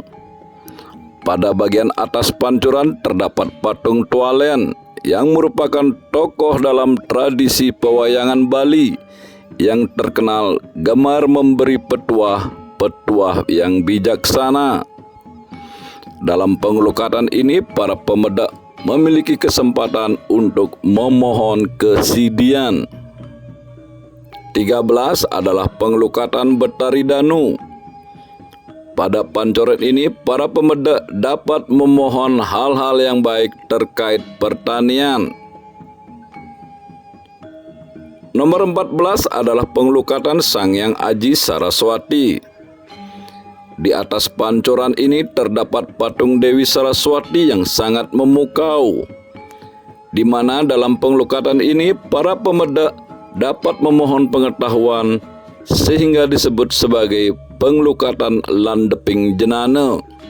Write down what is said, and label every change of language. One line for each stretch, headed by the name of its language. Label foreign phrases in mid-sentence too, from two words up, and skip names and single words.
Indonesian: Pada bagian atas pancuran terdapat patung Tualen yang merupakan tokoh dalam tradisi pewayangan Bali yang terkenal gemar memberi petuah yang bijaksana. Dalam penglukatan ini, para pemedak memiliki kesempatan untuk memohon kesidian. 13 adalah penglukatan Betari Danu. Pada pancoran ini, para pemedak dapat memohon hal-hal yang baik terkait pertanian. Nomor 14 adalah penglukatan Sang Hyang Aji Saraswati. Di atas pancoran ini terdapat patung Dewi Saraswati yang sangat memukau, di mana dalam penglukatan ini para pemedak dapat memohon pengetahuan sehingga disebut sebagai penglukatan Landeping Jenana.